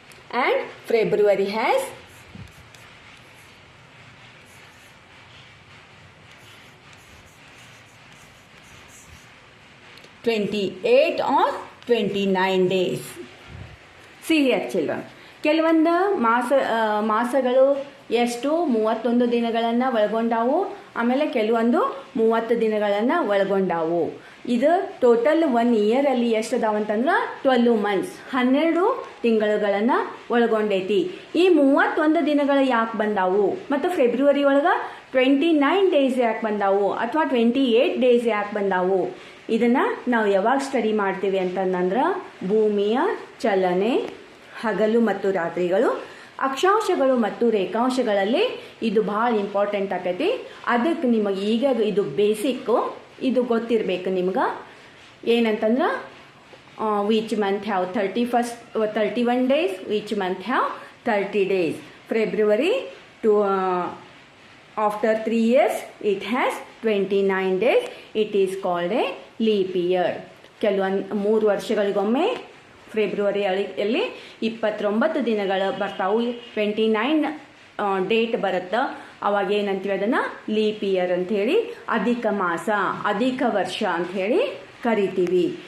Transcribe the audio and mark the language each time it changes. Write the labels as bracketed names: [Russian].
[English] And February has 28 or 29 days. See here children, [Kannada] ಕೆಲವೊಂದು ಮಾಸಗಳು ಎಷ್ಟು 31 ದಿನಗಳನ್ನು ಒಳಗೊಂಡಾವು, ಆಮೇಲೆ ಕೆಲವೊಂದು 30 ದಿನಗಳನ್ನು ಒಳಗೊಂಡಾವು. ಇದು ಟೋಟಲ್ 1 ಇಯರಲ್ಲಿ ಎಷ್ಟು ಅದಾವಂತಂದ್ರೆ 12 ಮಂತ್ಸ್, 12 ತಿಂಗಳುಗಳನ್ನು ಒಳಗೊಂಡೈತಿ. ಈ 31 ದಿನಗಳು ಯಾಕೆ ಬಂದಾವು ಮತ್ತು ಫೆಬ್ರವರಿ ಒಳಗೆ 29 ಡೇಸ್ ಯಾಕೆ ಬಂದಾವು ಅಥವಾ 28 ಡೇಸ್ ಯಾಕೆ ಬಂದಾವು, ಇದನ್ನು ನಾವು ಯಾವಾಗ ಸ್ಟಡಿ ಮಾಡ್ತೀವಿ ಅಂತಂದ್ರೆ ಭೂಮಿಯ ಚಲನೆ, ಹಗಲು ಮತ್ತು ರಾತ್ರಿಗಳು, ಅಕ್ಷಾಂಶಗಳು ಮತ್ತು ರೇಖಾಂಶಗಳಲ್ಲಿ ಇದು ಭಾಳ ಇಂಪಾರ್ಟೆಂಟ್ ಆಕೈತಿ. ಅದಕ್ಕೆ ನಿಮಗೆ ಈಗ ಇದು ಬೇಸಿಕ್ಕು, ಇದು ಗೊತ್ತಿರಬೇಕು ನಿಮ್ಗೆ. ಏನಂತಂದ್ರೆ [English] which month have 31 days, which month have 30 days. February to after 3 years it has 29 days. It is called a leap year. [Kannada] ಕೆಲವೊಂದು 3 ವರ್ಷಗಳಿಗೊಮ್ಮೆ ಫೆಬ್ರವರಿಯಲ್ಲಿ 29 ದಿನಗಳು ಬರ್ತಾವು, 29 ಡೇಟ್ ಬರುತ್ತೆ. ಅವಾಗ ಏನಂತೀವಿ ಅದನ್ನು ಲೀಪ್ ಇಯರ್ ಅಂಥೇಳಿ, ಅಧಿಕ ಮಾಸ, ಅಧಿಕ ವರ್ಷ ಅಂಥೇಳಿ ಕರಿತೀವಿ.